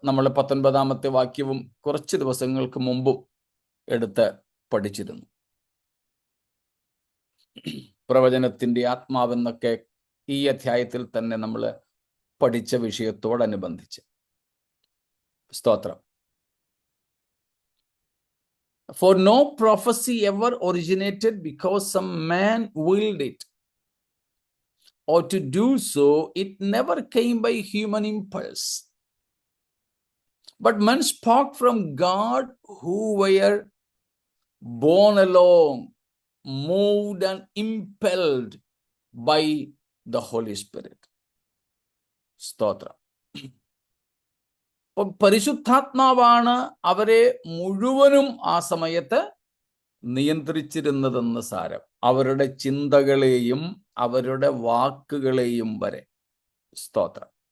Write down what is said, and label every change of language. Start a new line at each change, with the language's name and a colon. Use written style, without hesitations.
Malayalam: നമ്മൾ 19-ാമത്തെ വാക്യവും കുറച്ച് ദിവസങ്ങൾക്ക് മുമ്പും എടുത്ത് പഠിച്ചിരുന്നു. പ്രവചനത്തിന്റെ ആത്മാവെന്നൊക്കെ ഈ അധ്യായത്തിൽ തന്നെ നമ്മൾ പഠിച്ച വിഷയത്തോടനുബന്ധിച്ച്. സ്തോത്രം.
English: For no prophecy ever originated because some man willed it, or to do so, it never came by human impulse. But men spoke from God who were borne along, moved and impelled by the Holy Spirit.
Malayalam: സ്തോത്രം. പരിശുദ്ധാത്മാവാണ് അവരെ മുഴുവനും ആ സമയത്ത് നിയന്ത്രിച്ചിരുന്നതെന്ന് സാരം. അവരുടെ ചിന്തകളെയും അവരുടെ വാക്കുകളെയും വരെ. സ്തോത്രം.